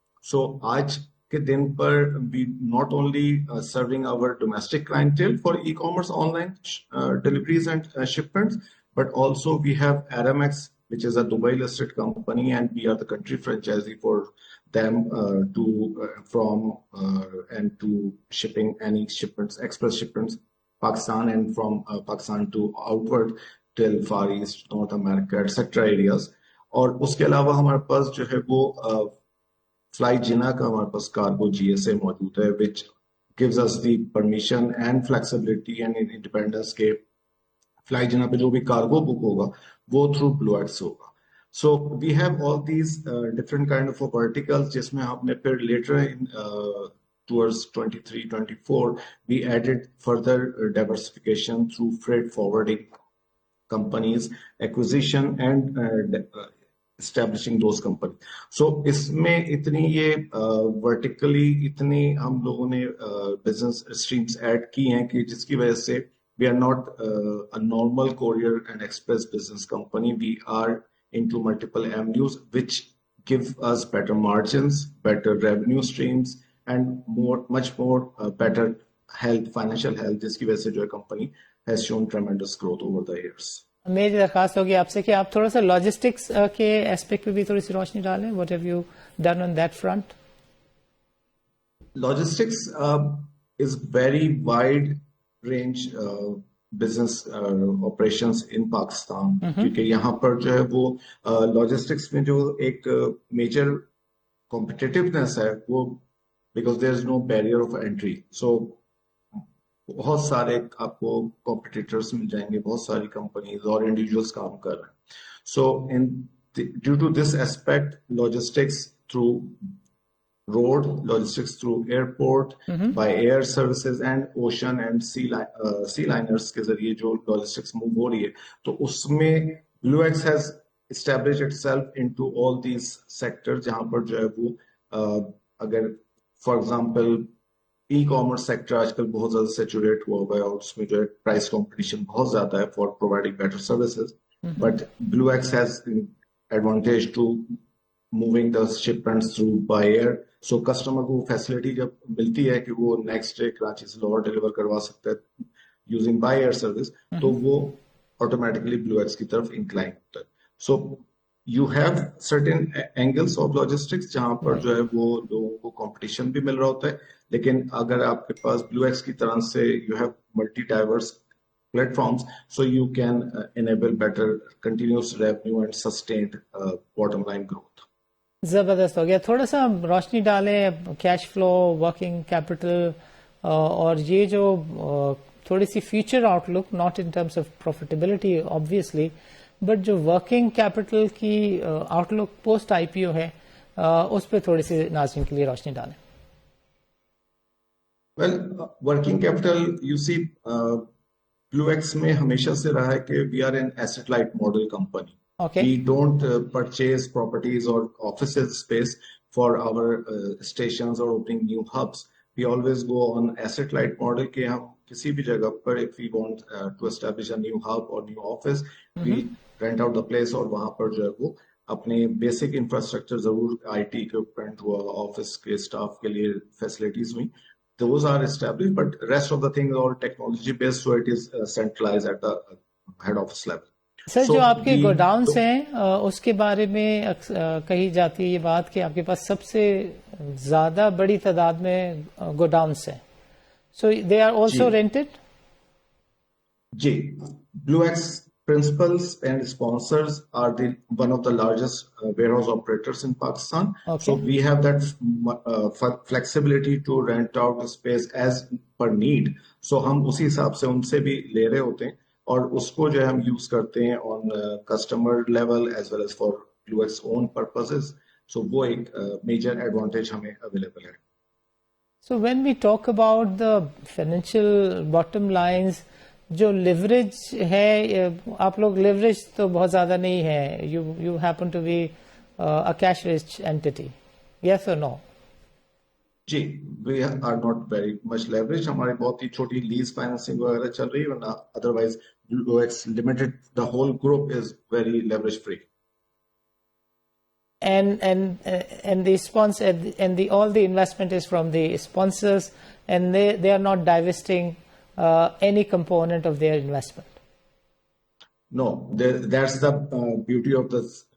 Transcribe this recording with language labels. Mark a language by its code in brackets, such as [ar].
[en] So [ur] aaj ke din par [en] we not only serving our domestic clientele for e-commerce online deliveries and shipments, but also we have Aramex, which is a Dubai listed company, and we are the country franchisee for them to shipping any shipments, express shipments, Pakistan, and from Pakistan to outward till Far East, North America, etc. areas. [ur] اور اس کے علاوہ ہمارے پاس جو ہے وہ fly جنا کا ہمارے پاس کارگو GSA موجود ہے, [en] which gives us the permission and flexibility and independence [ur] کے فلائی جنا پہ جو بھی کارگو بک ہوگا وہ تھرو بلو ایکس ہوگا. [en] so we have all these different kind of verticals, [ur] جس میں ہم نے پھر [en] Later towards 23-24 we added further diversification through freight forwarding companies, acquisition and establishing those companies. [ur] So اس میں اتنی یہ vertically اتنی ہم لوگوں نے business streams add کی ہیں کہ جس کی وجہ سے [en] we are not a normal courier and express business company. We are into multiple avenues which give us better margins, better revenue streams and much more better health, financial health, [ur] jiski wajah se jo [en] company has shown tremendous growth over the years. [ur] میری درخواست ہوگی آپ سے کہ آپ تھوڑا سا logistics کے ایسپیکٹ پہ بھی تھوڑی سی روشنی ڈالیں. [en] What have you done on that front? Logistics is very wide range business operations in Pakistan, [ur] کیونکہ یہاں پر جو ہے وہ [en] Logistics میں جو ایک میجر competitiveness ہے وہ because there is no barrier of entry. [ur] So بہت سارے آپ کو competitors مل جائیں گے, بہت ساری companies اور individuals کام کر رہے ہیں. [en] So due to this aspect, logistics through road, logistics through airport, by air services and ocean and sea liners [ur] کے ذریعے جو logistics move ہو رہی ہے, تو اس میں [en] BlueX has established itself into all these sectors, [ur] جہاں پر جو ہے وہ اگر for example e-commerce sector آج کل بہت زیادہ سیچوریٹ ہوا ہوا ہے اور اس میں جو ہے پرائس کمپٹیشن بہت زیادہ ہے [en] for providing better services, but BlueX has advantage to moving the shipments through by air. [ur] So customer کو فیسلٹی جب ملتی ہے کہ وہ نیکسٹ ڈے کراچی سے لاہور ڈیلیور کروا سکتا ہے [en] using by air service, [ur] تو وہ آٹومیٹکلی بلو ایکس کی طرف انکلائن ہوتا ہے. [en] so you have certain angles of logistics [ur] جہاں پر جو ہے وہ لوگوں کو کمپٹیشن بھی مل رہا ہوتا ہے, لیکن اگر آپ کے پاس بلو ایکس کی طرح سے [en] You have multi diverse platforms, so you can enable better continuous revenue and sustained bottom line growth. [ur] زبردست ہو گیا. تھوڑا سا روشنی ڈالیں کیش فلو, ورکنگ کیپٹل اور یہ جو تھوڑی سی future out look, [en] not in terms of profitability obviously, [ur] but جو ورکنگ کیپٹل کی آؤٹ لک پوسٹ آئی پی او ہے, اس پہ تھوڑی سی ناظرین کے لیے روشنی ڈالیں. [en] well working capital you see [ur] blue x میں ہمیشہ سے رہا ہے کہ [en] We are an asset light model company. Okay. We don't purchase properties or offices space for our stations or opening new hubs. We always go on asset light model [ur] کہ ہم کسی بھی جگہ پر [en] if we want to establish a new hub or new office, we rent out the place [ur] اور وہاں پر جو ہے وہ اپنے بیسک انفراسٹرکچر ضرور آئی ٹی اکوپمنٹ ہوا, آفس کے اسٹاف کے لیے فیسلٹیز ہوئی, [en] those are established, but rest of the things are technology based, so it is centralized at the head office level. [ur] سر جو آپ کے گوڈاؤنس ہیں اس کے بارے میں کہی جاتی ہے یہ بات کہ آپ کے پاس سب سے زیادہ بڑی تعداد میں گوڈاؤنس ہیں, [en] So they are also rented. جی, Blue Ex principals and sponsors are one of the largest warehouse operators in Pakistan. Okay. So we have that flexibility to rent out the space as per need. [ur] So ہم اسی حساب سے ان سے بھی لے رہے ہوتے ہیں اور اس کو جو ہے ہم یوز کرتے ہیں [en] On customer level as well as for Blue Ex own purposes. [ur] سو وہ ایک میجر ایڈوانٹیج ہمیں اویلیبل ہے. [en] So when we talk about the financial bottom lines, [ur] جو لیوریج ہے, آپ لوگ لیوریج تو بہت زیادہ نہیں ہے, [en] You happen to be a cash rich entity, yes or no? جی, we are not very much leverage. [ur] ہماری بہت ہی چھوٹی لیز فائنینسنگ وغیرہ چل رہی ہے, ورنہ otherwise blue x limited [en] the whole group is very leverage free. And the sponsor and all the investment is from the sponsors, and they are not divesting any component of their investment. No, that's the beauty of this